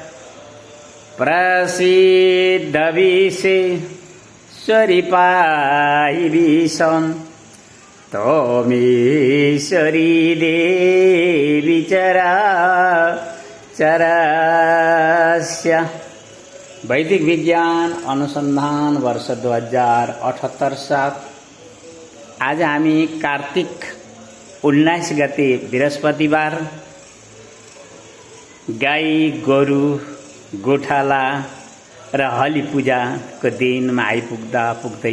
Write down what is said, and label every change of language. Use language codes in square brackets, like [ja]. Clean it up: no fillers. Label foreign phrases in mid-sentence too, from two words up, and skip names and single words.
[sa] प्रसीद विश्वेश्वरि पाहि विश्वम् त्वमीश्वरी देवी चराचरस्य। [ne] वैदिक विज्ञान अनुसंधान वर्ष 2078-7। आज हामी कार्तिक 19 गते बृहस्पतिबार गाई गोरु गोठाला र हली पूजाको दिनमा आइपुग्दा पुग्दै